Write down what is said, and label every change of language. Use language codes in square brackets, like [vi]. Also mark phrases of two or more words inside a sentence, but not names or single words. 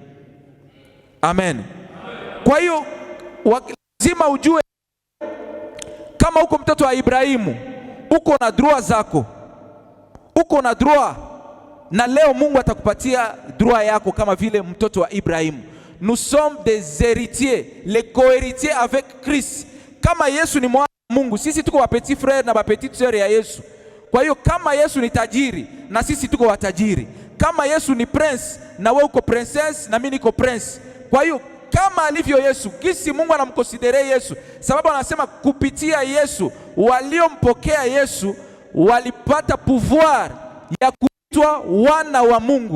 [sw] Amen. Kwa hiyo lazima ujue kama uko mtoto wa Ibrahimu, uko na droit zako, uko na droit, na leo Mungu atakupatia droit yako kama vile mtoto wa Ibrahimu. [fr] Nous sommes des héritiers, les co-héritiers avec Christ. [sw] Kama Yesu ni mwana wa Mungu, sisi tuko wa [fr] petit frère [sw] na ba [fr] petite sœur [sw] ya Yesu. Kwa hiyo kama Yesu ni tajiri, na sisi tuko watajiri. Kama Yesu ni prince, na wewe uko princess, na mimi niko prince. Kwa hiyo kama alivyo Yesu, kisi Mungu anamkonsidere Yesu, sababu anasema kupitia Yesu waliompokea Yesu walipata pouvoir ya kuitwa wana wa Mungu.